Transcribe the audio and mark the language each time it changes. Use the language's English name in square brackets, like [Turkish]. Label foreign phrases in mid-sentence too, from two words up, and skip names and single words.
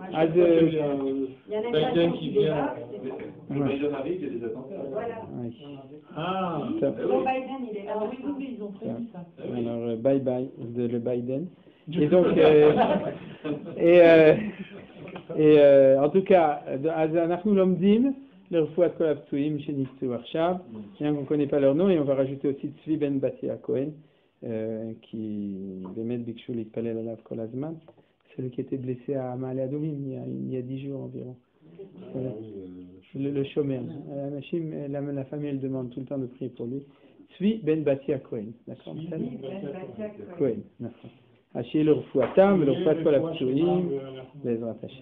[French] Biden qui vient. Biden arrive, il y a des attentats. Ah, Biden, il est là. Oui, ils ont prévu ça. Alors, bye bye, le Biden. Et donc, en tout cas, [Hebrew] אנחנו לומדים לרפואת כל הפצועים שנפצעו עכשיו, [French] bien qu'on ne connaît pas leur nom, et on va rajouter aussi Tzvi ben Batia Cohen, qui [Hebrew] באמת ביקשו להתפלל עליו כל הזמן, [French] celui qui était blessé à Ma'ale Adumim il y a 10 jours environ. Le chômeur. La famille, elle demande tout le temps de prier pour lui. Tzvi ben Batia Cohen. D'accord? Cohen. [Hebrew] ה׳ לרפואתם, לרפואת כל הפצועים, בעזרת השם.